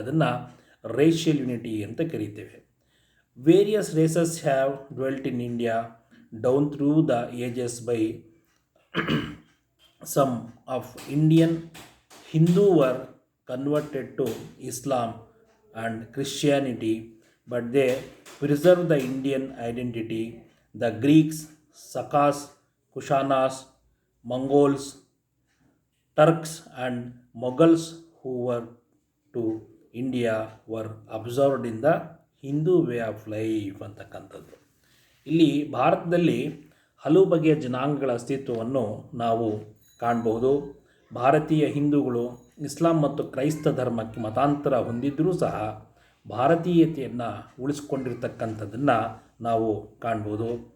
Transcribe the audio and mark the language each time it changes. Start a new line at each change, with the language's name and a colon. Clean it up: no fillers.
Kannada: ಅದನ್ನು racial unity ಅಂತ ಕರೀತೇವೆ.
English: Various races have dwelt in India down through the ages by some of Indian Hindu were converted to Islam and Christianity, but they preserve the Indian identity. The Greeks, Sakas, Kushanas, Mongols, Turks and Mughals who were to India were absorbed in the Hindu way of life ಅಂತಕ್ಕಂಥದ್ದು.
Kannada: ಇಲ್ಲಿ ಭಾರತದಲ್ಲಿ ಹಲವು ಬಗೆಯ ಜನಾಂಗಗಳ ಅಸ್ತಿತ್ವವನ್ನು ನಾವು ಕಾಣಬಹುದು. ಭಾರತೀಯ ಹಿಂದೂಗಳು ಇಸ್ಲಾಂ ಮತ್ತು ಕ್ರೈಸ್ತ ಧರ್ಮಕ್ಕೆ ಮತಾಂತರ ಹೊಂದಿದ್ದರೂ ಸಹ ಭಾರತೀಯತೆಯನ್ನು ಉಳಿಸ್ಕೊಂಡಿರ್ತಕ್ಕಂಥದ್ದನ್ನು ನಾವು ಕಾಣ್ಬೋದು.